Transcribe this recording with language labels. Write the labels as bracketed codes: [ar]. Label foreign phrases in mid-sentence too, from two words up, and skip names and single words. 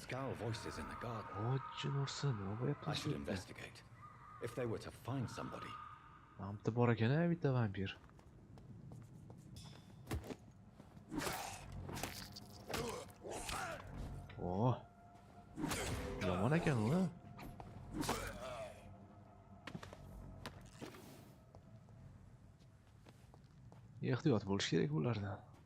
[en] Scowl voices in the garden. [uz] O'tchi nursin, nima [en] I [uz] bo'lyapti? [en] should investigate. If they were to find somebody. [uz] Bitta bor ekan-a, bitta vampir. Oh. Yomon ekan u. Ehtiyot bo'lish kerak bulardan.